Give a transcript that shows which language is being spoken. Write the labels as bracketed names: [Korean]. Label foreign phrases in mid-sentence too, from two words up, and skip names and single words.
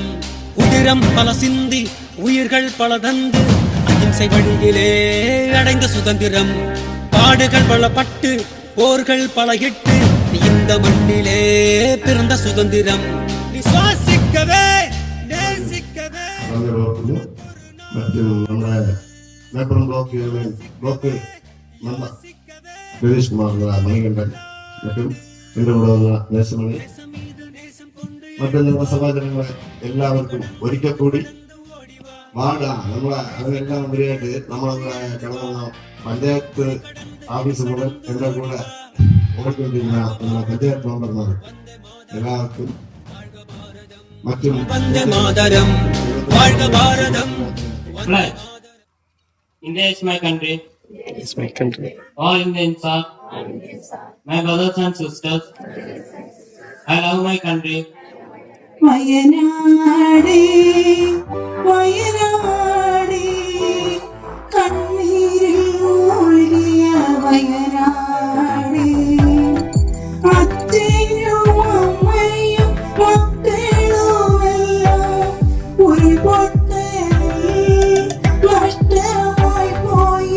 [Tamil] உதிரம் பல சிந்தி உயிர்கள் பல தந்து அகிம்சை வழியிலே அடைந்த சுதந்திரம். பாடுகள் பல பட்டு போர்கள் பல இட்டு இந்த மண்ணிலே பிறந்த சுதந்திரம். விசுவாசிக்கவே நேசிக்கவே [Malayalam] மற்றும் നമ്മുടെ മലപ്പുറം ബ്ലോക്ക് മെമ്പർ രതീഷ് കുമാർ മണികണ്ഠൻ மற்றும் എൻ്റെ കൂടെ വന്ന നേശമണി മറ്റു നമ്മുടെ സഹോദരങ്ങളെ എല്ലാവർക്കും ഒരിക്കൽ കൂടി നമ്മളെ അതിനെല്ലാം ഉപരിയായിട്ട് നമ്മളെ കിടന്ന പഞ്ചായത്ത് ഓഫീസ് മുതൽ എൻ്റെ കൂടെ ഓടിക്കൊണ്ടിരുന്ന നമ്മുടെ പഞ്ചായത്ത് മെമ്പർമാർ എല്ലാവർക്കും മറ്റും [Tamil] വന്ദേ മാതരം வாழ்க பாரதம். [English] India is my country. It's my country. All Indians are my brothers and sisters. I love my country. [Malayalam] വയനാടേ വയനാടേ കണ്ണീരിൽ മൂழ்കിയ വയനാടേ, അച്ഛനും അമ്മയും മക്കളുമെല്ലാം ഉൾപൊട്ടലിൽ നഷ്ടമായി പോയി.